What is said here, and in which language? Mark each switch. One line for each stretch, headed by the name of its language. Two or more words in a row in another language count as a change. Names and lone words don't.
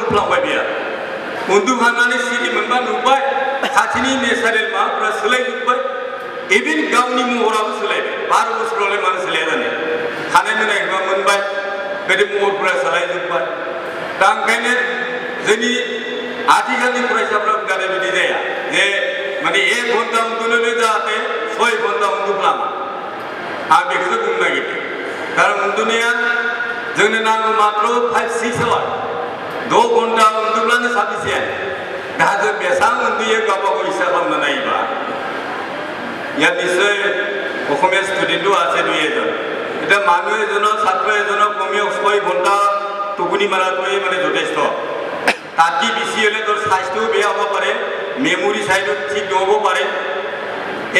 Bodo: थांबाय बिया उन्दुखांनानै सिरि मोनबा नुबाय खाथिनि नेचारेल माबाफ्रा सोलायजोब्बाय इभेन गावनि महराबो सोलायबाय 12 बोसोरावलाय मानो सोलाया जानो थानाय मोननायखौबा मोनबाय बेदि महरफ्रा सोलायजोब्बाय दा ओंखायनो जोंनि आथिखालनि फरायसाफ्रा जाहाथे बिदि जाया जे माने 1 घन्टा उन्दुनोनो जाहाथे 6 घन्टा उन्दुफ्लाङा आं बेखौसो बुंनो नागिरदों कारण उन्दुनाया जोंनो नांगौ मात्र 5-6 आवार 6 घन्टा उन्दुब्लानो साफिसियेन्ट दा जों बेसेबां उन्दुयो गावबा गाव हिसाब खालामना नायोबा
Assamese: ইয়াত নিশ্চয় অসমীয়া ষ্টুডেণ্টো আছে 2-এজন এটা মানুহ এজনৰ ছাত্ৰ এজনৰ কমেও 6 ঘণ্টা টোপনি মাৰাটোৱে মানে যথেষ্ট তাতকৈ বেছি হ'লে তোৰ স্বাস্থ্যও বেয়া হ'ব পাৰে মেমৰি চাইডত ঠিক নহ'ব পাৰে এই